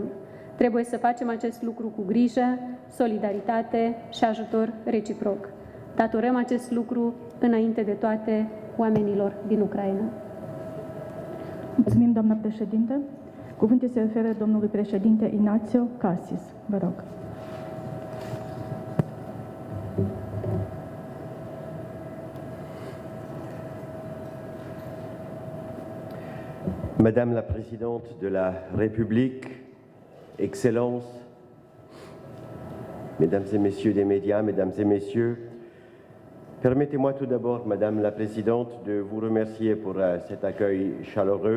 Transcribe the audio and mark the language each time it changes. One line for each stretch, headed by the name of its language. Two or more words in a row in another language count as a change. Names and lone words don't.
Romanian: Trebuie să facem acest lucru cu grijă, solidaritate și ajutor reciproc. Datorăm acest lucru înainte de toate oamenilor din Ucraina. Mulțumim, doamna președinte. Cuvântul se referă domnului președinte Ignacio Cassis. Vă rog.
French: Madame la Présidente de la République, Excellences, Mesdames et Messieurs des médias, Mesdames et Messieurs, permettez-moi tout d'abord, Madame la Présidente, de vous remercier pour cet accueil chaleureux.